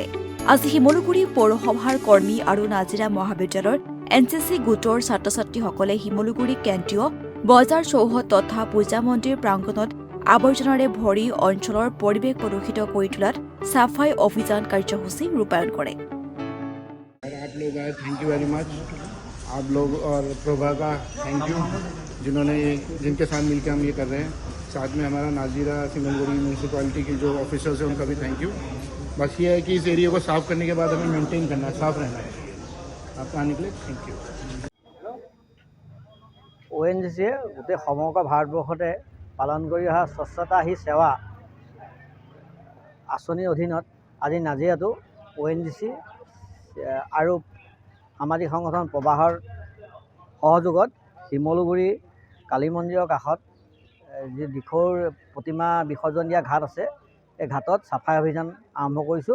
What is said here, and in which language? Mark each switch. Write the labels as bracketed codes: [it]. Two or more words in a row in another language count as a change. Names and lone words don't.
[as] আজি শিমলুগুৰি পৌৰসভাৰ কৰ্মী আৰু নাজিৰা মহাবিদ্যালয়ৰ NCC গোটৰ ছাত্ৰ-ছাত্ৰীসকলে শিমলুগুৰি কেন্দ্ৰীয় বজাৰ চৌহদ তথা পূজা মন্দিৰ প্ৰাংগণত আৱৰ্জনাৰে ভৰি অঞ্চলৰ পৰিৱেশ প্ৰদূষিত কৰি তোলাত সাফাই অভিযান কাৰ্যসূচী ৰূপায়ণ কৰে। [hi] आप लोग आए, [en] thank you very much. [hi] आप लोग और प्रभा का [en] thank you, [hi] जिनके साथ मिलकर हम ये कर रहे हैं। साथ में हमारा नाजीरा शिमलगुड़ी म्यूनसिपालिटी के जो ऑफिसर्स हैं उनका भी [en] thank you. [hi] बस ये है कि इस एरिया को साफ़ करने के बाद हमें मेंटेन करना है, साफ़ रहना है। आपका आने के लिए [en] thank you. [as] ONGCয়ে গোটেই সমগ্ৰ ভাৰতবৰ্ষতে পালন কৰি অহা স্বচ্ছতা হি সেৱা আঁচনিৰ অধীনত আজি নাজিৰাতো ONGC আৰু সামাজিক সংগঠন প্ৰবাহৰ সহযোগত শিমলুগুৰি কালী মন্দিৰৰ কাষত যি দিখৌৰ প্ৰতিমা বিসৰ্জন দিয়া ঘাট আছে, এই ঘাটত চাফাই অভিযান আৰম্ভ কৰিছোঁ।